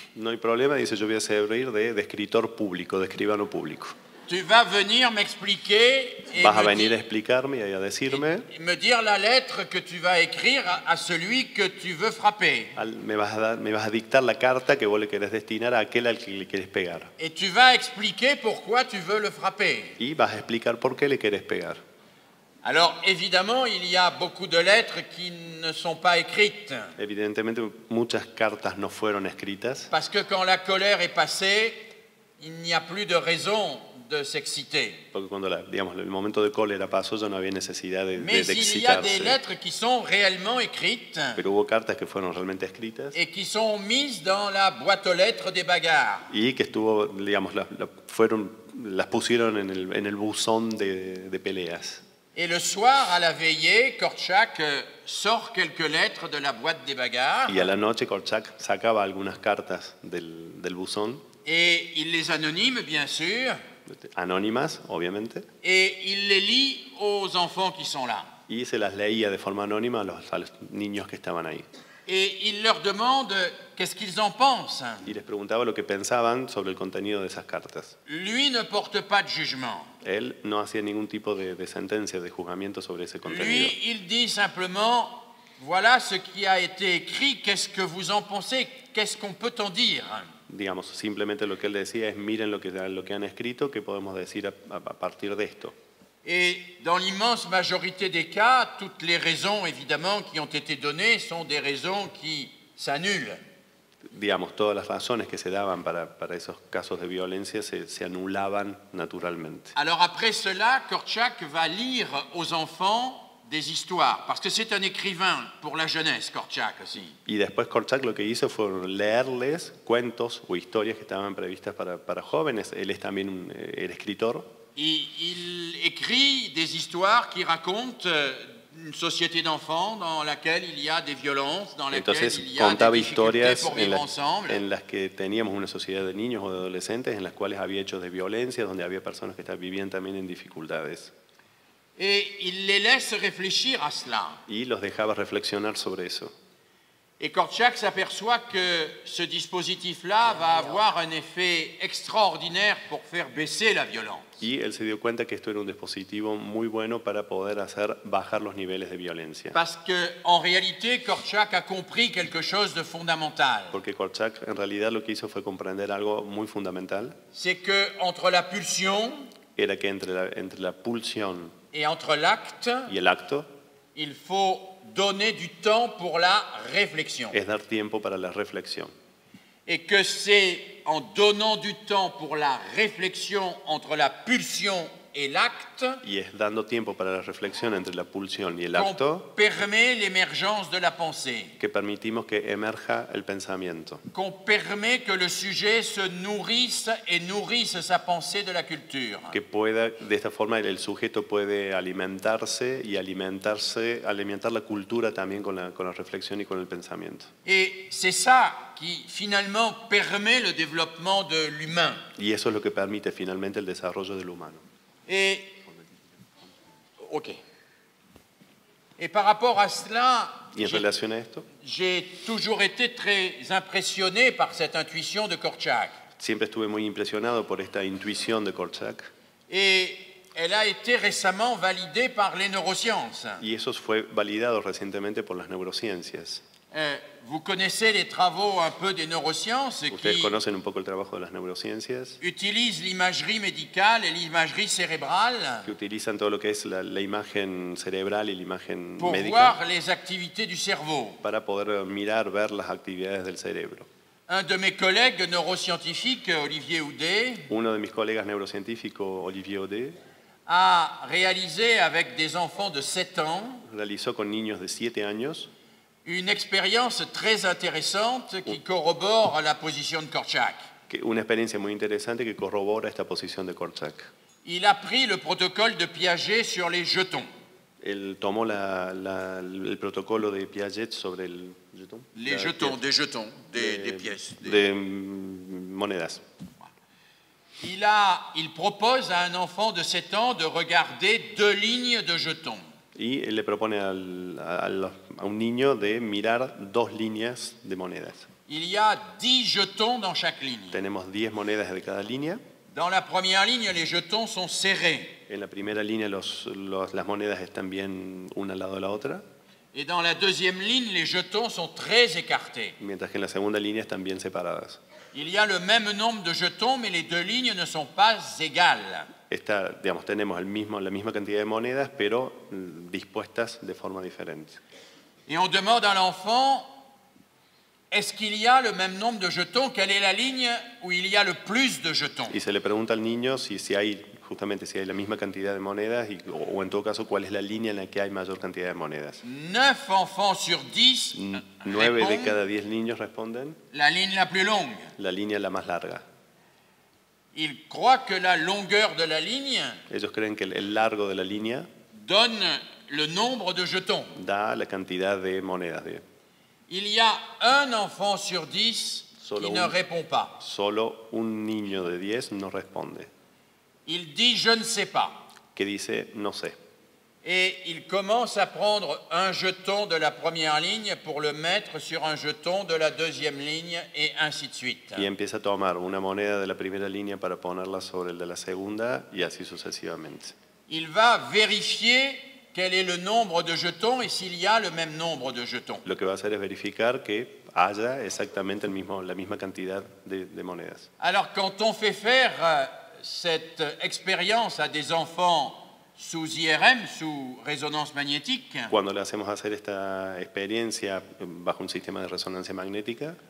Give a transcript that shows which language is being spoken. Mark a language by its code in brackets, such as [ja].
[es] No hay problema, dice, yo voy a servir de escritor público, de escribano público. [fr] Tu vas venir m'expliquer et [es] Vas a venir a explicarme y a decirme, [fr] me dire la lettre que tu vas écrire à celui que tu veux frapper. [es] me vas a dictar la carta que vos le querés destinar a aquel al que le querés pegar. [fr] Et tu vas expliquer pourquoi tu veux le frapper. [es] Y vas a explicar por qué le querés pegar. [fr] Alors évidemment, il y a beaucoup de lettres qui ne sont pas écrites. [es] Evidentemente muchas cartas no fueron escritas, [fr] Parce que quand la colère est passée, il n'y a plus de raison de s'exciter. [es] porque cuando digamos, el momento de cólera pasó ya no había necesidad de [fr] Mais il y a des [es] excitarse. [fr] lettres qui sont réellement écrites [es] Pero hubo cartas que fueron realmente escritas [fr] et qui sont mises dans la boîte aux lettres des bagarres. [es] y que digamos, las pusieron en el buzón de peleas. [fr] Et le soir, à la veillée, Kortchak sort quelques lettres de la boîte des bagarres [es] Y a la noche Korchak sacaba algunas cartas del buzón, [fr] et il les anonyme, bien sûr, [es] anónimas, obviamente, [fr] et il les lit aux enfants qui sont là. [es] y se las leía de forma anónima a los niños que estaban ahí. [fr] Et il leur demande qu'est-ce qu'ils en pensent. [es] Y les preguntaba lo que pensaban sobre el contenido de esas cartas. [fr] Lui ne porte pas de jugement. [es] Él no hacía ningún tipo de sentencia, de juzgamiento sobre ese contenido. [fr] Lui, il dit simplement, voilà ce qui a été écrit, qu'est-ce que vous en pensez, qu'est-ce qu'on peut en dire. [es] Digamos, simplemente lo que él decía es, miren lo que han escrito, ¿qué podemos decir a partir de esto? [fr] Et dans l'immense majorité des cas, toutes les raisons, évidemment, qui ont été données sont des raisons qui s'annulent. [es] Digamos, todas las razones que se daban para esos casos de violencia se anulaban naturalmente. [fr] Alors après cela, Kortchak va lire aux enfants des histoires, parce que c'est un écrivain pour la jeunesse, Kortchak aussi. [es] Y después Korchak lo que hizo fue leerles cuentos o historias que estaban previstas para jóvenes. Él es también el escritor. [fr] Il écrit des histoires qui racontent une société d'enfants dans laquelle il y a des violences, dans laquelle [es] Entonces [fr] il y a [es] contaba [fr] des difficultés [es] historias [fr] pour vivre ensemble. [es] en las que teníamos una sociedad de niños o de adolescentes en las cuales había hechos de violencia, donde había personas que vivían también en dificultades. [fr] Et il les laisse réfléchir à cela. [es] Y los dejaba reflexionar sobre eso. [fr] Et Kortchak s'aperçoit que ce dispositif-là va avoir un effet extraordinaire pour faire baisser la violence. [es] Y él se dio cuenta que esto era un dispositivo muy bueno para poder hacer bajar los niveles de violencia. [fr] Parce qu'en réalité, Kortchak a compris quelque chose de fondamental. [es] Porque Korchak en realidad lo que hizo fue comprender algo muy fundamental. [fr] C'est que entre la pulsion [es] Era que entre la pulsión [fr] et entre l'acte, [es] y el acto [fr] il faut donner du temps pour la réflexion. [es] es dar tiempo para la reflexión. [fr] Et que c'est en donnant du temps pour la réflexion entre la pulsion et l'acte [es] Y es dando tiempo para la reflexión entre la pulsión y el [fr] qu'on [es] acto [fr] permet l'émergence de la pensée, [es] que permitimos que emerja el pensamiento, [fr] qu'on permet que le sujet se nourrisse et nourrisse sa pensée de la culture. [es] que pueda, de esta forma el sujeto puede alimentarse y alimentar la cultura también con la reflexión y con el pensamiento. [fr] Et c'est ça qui finalement permet le développement de l'humain. [es] Y eso es lo que permite finalmente el desarrollo del humano. [fr] Et, ok. Et par rapport à cela, [es] Y en relación a esto, [fr] j'ai toujours été très impressionné par cette intuition de Kortchak. [es] siempre estuve muy impresionado por esta intuición de Korchak. [fr] Et elle a été récemment validée par les neurosciences. [es] Y eso fue validado recientemente por las neurociencias. [fr] Vous connaissez les travaux un peu des neurosciences [es] Ustedes [fr] qui [es] conocen un poco el trabajo de las neurociencias, [fr] utilisent l'imagerie médicale et l'imagerie cérébrale [es] que utilizan todo lo que es la imagen cerebral y la imagen [fr] pour [es] médica [fr] voir les activités du cerveau. [es] para poder mirar, ver las actividades del cerebro. [fr] Un de mes collègues neuroscientifiques, Olivier Houdet, [es] Uno de mis colegas neurocientíficos, Olivier Audet, [fr] a réalisé avec des enfants de 7 ans [es] realizó con niños de 7 años [fr] une expérience très intéressante qui corrobore la position de Kortchak. [es] una experiencia muy interesante que corrobora esta posición de Kortchak. [fr] Il a pris le protocole de Piaget sur les jetons. [es] Él tomó el protocolo de Piaget sobre el jetón, [fr] Les jetons, des jetons, des pièces. [es] de monedas. [fr] Il propose à un enfant de 7 ans de regarder 2 lignes de jetons. [es] Y él le propone a un niño de mirar 2 líneas de monedas. [fr] Il y a 10 jetons dans chaque ligne. [es] Tenemos 10 monedas de cada línea. [fr] Dans la première ligne, les jetons sont serrés. [es] En la primera línea las monedas están bien una al lado de la otra, [fr] Et dans la deuxième ligne, les jetons sont très écartés. [es] mientras que en la segunda línea están bien separadas. [fr] Il y a le même nombre de jetons, mais les 2 lignes ne sont pas égales. [es] Tenemos la misma cantidad de monedas, pero dispuestas de forma diferente. [fr] Et on demande à l'enfant, est-ce qu'il y a le même nombre de jetons? Quelle est la ligne où il y a le plus de jetons? [es] Y se le pregunta al niño si hay la misma cantidad de monedas o en todo caso cuál es la línea en la que hay mayor cantidad de monedas. [fr] 9 enfants sur 10 [es] 9 de [fr] répondent [es] cada 10 niños responden [fr] la ligne la plus longue. [es] la línea la más larga. [fr] Ils croient que la longueur de la ligne [es] Ellos creen que el largo de la línea [fr] donne le nombre de jetons. [es] da la cantidad de monedas. [fr] Il y a un enfant sur 10 [es] Solo [fr] qui ne [es] un. [fr] répond pas. [es] Solo un niño de 10 no responde, [fr] Il dit je ne sais pas. [es] que dice no sé. [fr] Et il commence à prendre un jeton de la première ligne pour le mettre sur un jeton de la deuxième ligne et ainsi de suite. [es] Y empieza a tomar una moneda de la primera línea para ponerla sobre el de la segunda y así sucesivamente. [fr] Il va vérifier quel est le nombre de jetons et s'il y a le même nombre de jetons. [es] Lo que va a hacer es verificar que haya exactamente la misma cantidad de monedas. [fr] Alors quand on fait faire cette expérience à des enfants sous IRM, sous résonance magnétique, [es] Cuando le hacemos hacer esta experiencia bajo un sistema de resonancia magnética,